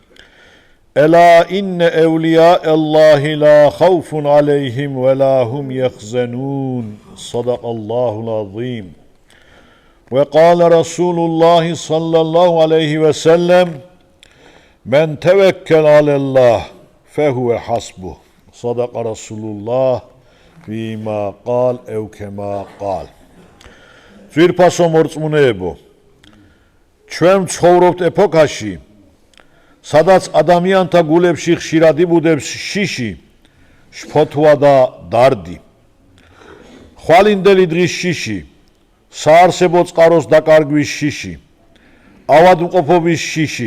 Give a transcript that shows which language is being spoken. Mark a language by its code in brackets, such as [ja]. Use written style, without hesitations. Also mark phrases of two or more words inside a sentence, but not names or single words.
[ar] ألا إن أولياء الله لا خوف عليهم ولا هم يحزنون صدق الله العظيم وقال رسول الله صلى الله عليه وسلم من توكل على الله فهو حسبه صدق رسول الله فيما قال أو كما قال [ka] ძვირფასო მორწმუნეებო ჩვენ ცხოვრობთ ეპოქაში სადაც ადამიანთა გულებში ხშირად იბუდებს შიში შფოთვა და დარდი ხვალინდელი დღის შიში საარსებო წყაროს დაკარგვის შიში ავადმყოფობის შიში